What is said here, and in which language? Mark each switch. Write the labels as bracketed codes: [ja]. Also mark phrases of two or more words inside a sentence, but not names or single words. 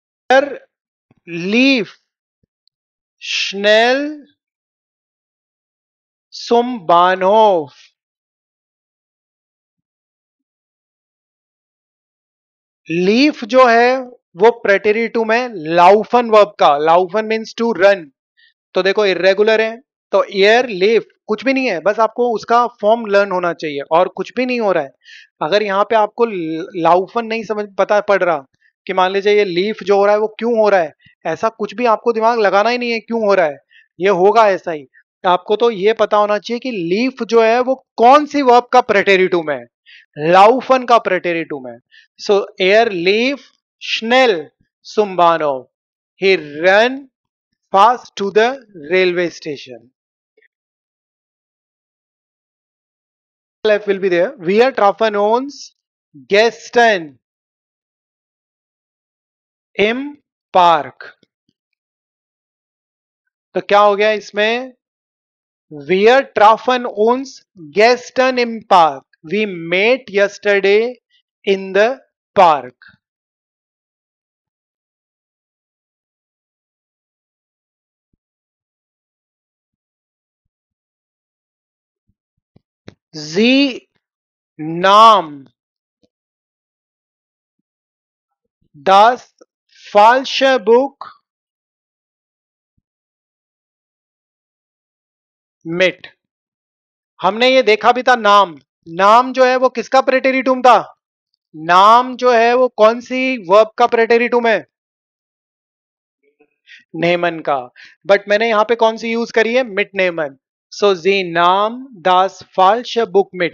[de] Er lief schnell zum Bahnhof. [hi] लीफ जो है वो प्रेटेरिटुम है लाउफन वर्ब का. [en] लाउफन means to run. [hi] तो देखो इरेगुलर है, तो [de] er lief [hi] कुछ भी नहीं है, बस आपको उसका [en] form learn [hi] होना चाहिए और कुछ भी नहीं हो रहा है. अगर यहाँ पे आपको लाउफन नहीं समझ पता पड़ रहा कि मान लीजिए ये लीफ जो हो रहा है वो क्यों हो रहा है, ऐसा कुछ भी आपको दिमाग लगाना ही नहीं है क्यों हो रहा है, ये होगा ऐसा ही. आपको तो ये पता होना चाहिए कि लीफ जो है वो कौन सी वर्ब का प्रेटेरिटुम है. लाउफन का प्रेटेरिटुम है. [de] So er lief schnell zum Bahnhof. [en] He ran fast to the railway station. F will be there. [de] Wir trafen uns gestern im Park. [hi] तो क्या हो गया इसमें? [de] Wir trafen uns gestern im Park. [en] We met yesterday in the park. [de] Sie nahm das falsche Buch mit. [hi] हमने ये देखा भी था. नाम, नाम जो है वो किसका प्रेटेरिटुम था? नाम जो है वो कौन सी वर्ब का प्रेटेरिटुम है? नेमन का. बट मैंने यहां पे कौन सी यूज करी है? [de] mit nehmen. So sie nahm das falsch Buch mit.